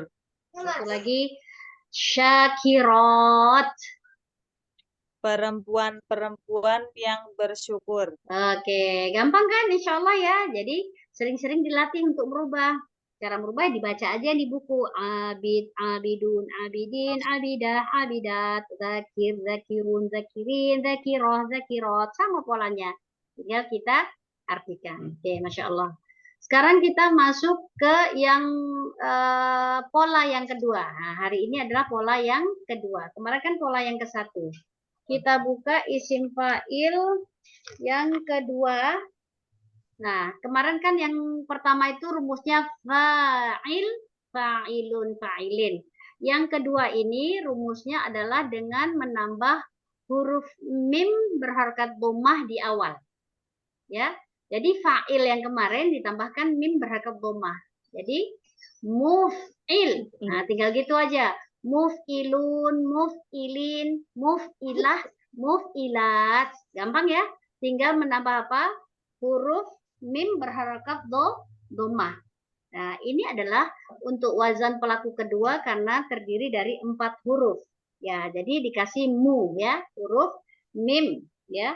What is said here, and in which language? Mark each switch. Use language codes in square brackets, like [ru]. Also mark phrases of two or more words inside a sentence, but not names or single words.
[id] Satu lagi syakirot. Perempuan-perempuan yang bersyukur. Oke, gampang kan [ar] إن شاء الله [id] ya. Jadi sering-sering dilatih untuk merubah. Cara merubah dibaca aja di buku. [ar] عابد، عابدون، عابدين, عابدة، عابدات، ذاكر، ذاكرون، ذاكرين، ذاكرة، ذاكرات. [id] Sama polanya. Tinggal kita artikan. Oke, [ar] ما شاء الله. [id] Sekarang kita masuk ke yang pola yang kedua. Nah, hari ini adalah pola yang kedua. Kemarin kan pola yang ke-1. Kita buka [ar] اسم فاعل [id] yang kedua. Nah, kemarin kan yang pertama itu rumusnya [ar] فاعل، فاعلون، فاعلين. [id] Yang kedua ini rumusnya adalah dengan menambah huruf mim berharakat dhammah di awal. Ya. Jadi fa'il yang kemarin ditambahkan mim berharakat dhammah. Jadi muf'il. Nah, tinggal gitu aja. [ar] مفعلون، مفعلين، مفعلة، مفعلات. [id] Gampang ya? Tinggal menambah apa? Huruf mim berharakat dhammah. Nah, ini adalah untuk wazan pelaku kedua karena terdiri dari 4 huruf. Ya, jadi dikasih mu ya, huruf mim ya.